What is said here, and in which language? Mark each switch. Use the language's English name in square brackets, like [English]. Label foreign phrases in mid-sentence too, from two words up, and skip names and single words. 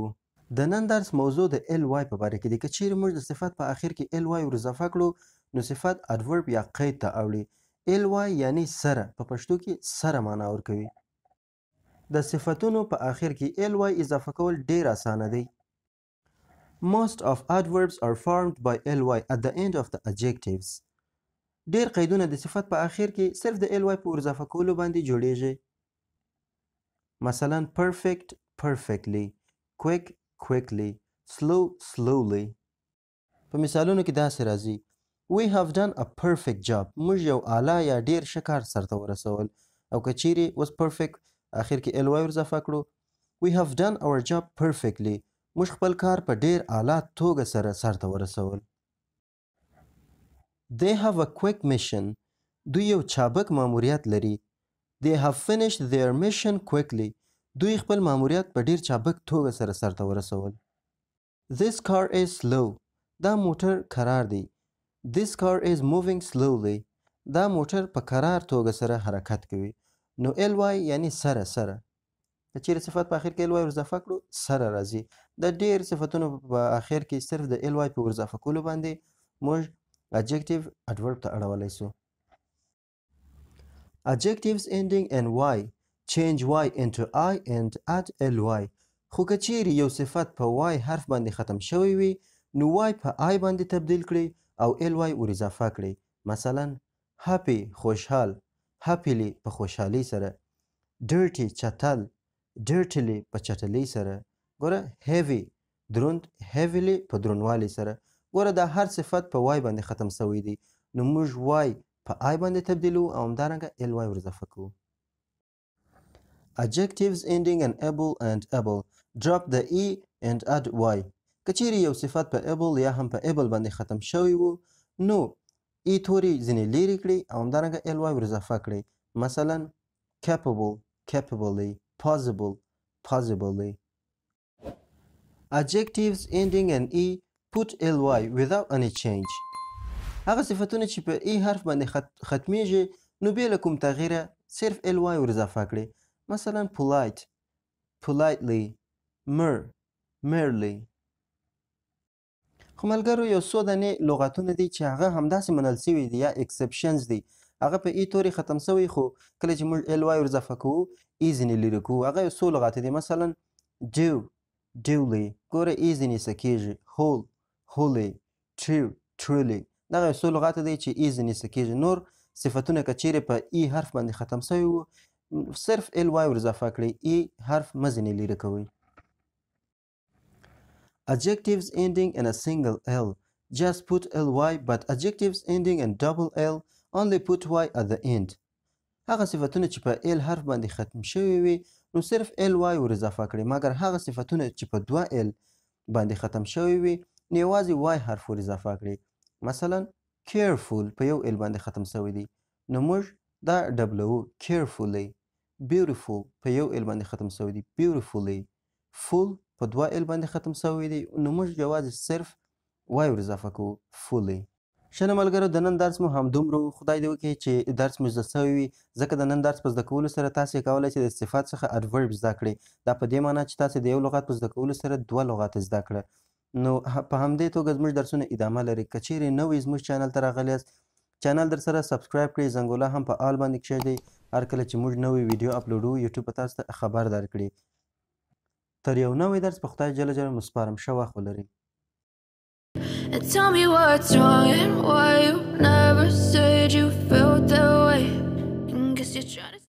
[Pashto] د نن درس موضوع د ly په باره کې دی. که چیرې موږ د صفت په آخر کې ly ور اضافه کړو نو صفت adverb یا قید ته اوړي. ly یعنی سره په پښتو کې سره معنا ورکوي. د صفتونو په آخر کې ly اضافه کول ډیر اسانه دی. [English] Most of adverbs are formed by ly at the end of the adjectives. [Pashto] ډیر قیدونه د صفت په آخر کې صرف د ly په ور اضافه کولو باندې جوړیږي. [English] مثلا perfect perfectly، quick quickly، slow slowly. [Pashto] په مثالونو کې داسې راځي: [English] We have done a perfect job. [Pashto] موږ یو اعلی یا ډیر ښه کار سرته ورسول. او که چیرې اوس perfect آخر کې ly ور اضافه کړو [English] We have done our job perfectly. [Pashto] موږ خپل کار په ډیر اعلی توګه سره سرته ورسول. [English] They have a quick mission. [Pashto] دوی یو چابک ماموریت لري. [English] They have finished their mission quickly. [Pashto] دوی خپل ماموریت په ډیر چابک توګه سره سرته ورسول. [English] This car is slow. [Pashto] دا موټر کرار دی. [English] This car is moving slowly. [Pashto] دا موټر په کرار توګه سره حرکت کوي. نو ly یعنی سره سره. که چیرې صفت په آخر کې ly ور اضافه کړو سره راځي. د ډېر صفتونو په آخر کې صرف د ly په ور اضافه کولو باندې موږ [English] adjective adverb [Pashto] ته اړولی سو. [English] Adjectives ending in y change y into I and add ly. [Pashto] خو که چیرې یو صفت په y حرف باندې ختم شوی وي نو y په I باندې تبدیل کړئ او ly ور اضافه کړئ. مثلا happy خوشحال، happily په خوشحالۍ سره. dirty چټل، dirtily په چټلۍ سره. ګوره heavy دروند، heavily په دروندوالي سره. ګوره دا هر صفت په y باندې ختم شوی دی نو موږ y په I باندې تبدیلو او همدارنګه ly ور اضافه کوو. [English] Adjectives ending in able and able drop the e and add y. [Pashto] که چیرې یو صفت په able یا هم په able باندې ختم شوی وو نو ای توري ځینې لیرې کړئ او همدارنګه ly ور اضافه کړئ. [English] مثلا capable capably، possible possibly. Adjectives ending in e put ly without any change. [Pashto] هغه صفتونه چې په ای حرف باندې ختمیږي نو بې له کوم تغییره صرف ly ور اضافه کړئ. [English] مثلا polite politely، merely. [Pashto] خو ملګرو یو څو دانې لغتونه دي چې هغه همداسې منل سوي دي یا exceptions دي. هغه په ای تورې ختم سوی خو کله چې موږ ly ور اضافه کوو ای ځینې لرې کوو. هغه یو څو لغات دي. مثلا [English] do duly، [Pashto] ګوره ای ځینې څه کېږي. [English] whole wholly، true truly. [Pashto] دغه یو څو لغات دي چې ای ځینې څه کېږي. نور صفتونه که چیرې په ای حرف باندې ختم سوی وو صرف ly ور اضافه کړئ. ای حرف مه ځینې لرې کوئ. [English] Adjectives ending in a single l just put ly, but adjectives ending in double l only put y at the end. [Pashto] هغه صفتونه چې په l حرف باندې ختم شوي وي نو صرف ly ور اضافه کړئ، مګر هغه صفتونه چې په دوه l باندې ختم شوي وي نو یوازې y حرف ور اضافه کړئ. مثلا careful په یو l باندې ختم شوی دی نو موږ دا ډبلوو carefully. beautiful په یو l باندې ختم شوی دی beautifully. full په دوه ال باندې ختم شوی دی نو موږ یوازې صرف y ور اضافه کوو fully. ښه نو ملګرو د نن درس مو همدومره و. خدای دې وکړي چې درس مو زده شوی وي ځکه د نن درس په زده کولو سره تاسې کولی شئ د صفت څخه adverb زده کړئ. دا په دې معنی چې تاسې د یو لغت په زده کولو سره دوه لغات زده کړه. نو په همدې توګه زموږ درسونه ادامه لري. که چیرې نوی زموږ چینل ته راغلي یاست چینل در سره سبسکرایب کړئ، زنګوله هم په آل باندې کښېږدئ. هر کله چې موږ نوی ویډیو اپلوډوو یوټیوب به تاسو ته خبردار کړي. تر یو نوی درس په خدای جل جلاله مسپارم. ښه وخت ولرئ. [English] And tell me what's wrong and why you never said you felt that way. And guess you're trying to